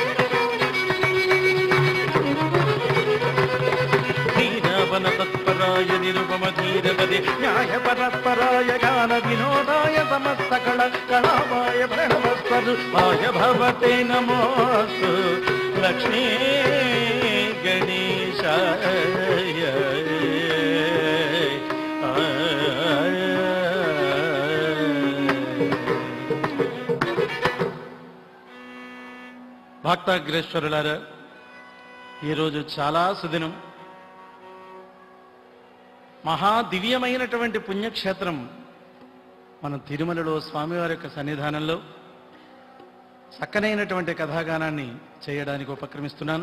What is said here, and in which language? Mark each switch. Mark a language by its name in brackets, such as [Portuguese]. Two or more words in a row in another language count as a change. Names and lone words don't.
[Sanskrit] दीनावन तत्पराय निरुपम धीरपदे न्याय परत्पराय, गान विनोदाय समस्त कलामय प्रणवस्वरूपाय भवते नमोस्तु लक्ष्मी गणेशाय. [Telugu] భక్తాగ్రేశ్వరులారా, ఈరోజు చాలా సుదినం. మహాదివ్యమైనటువంటి పుణ్యక్షేత్రం మన తిరుమలలో స్వామివారి యొక్క సన్నిధానంలో చక్కనైనటువంటి కథాగానాన్ని చేయడానికి ఉపక్రమిస్తున్నాను.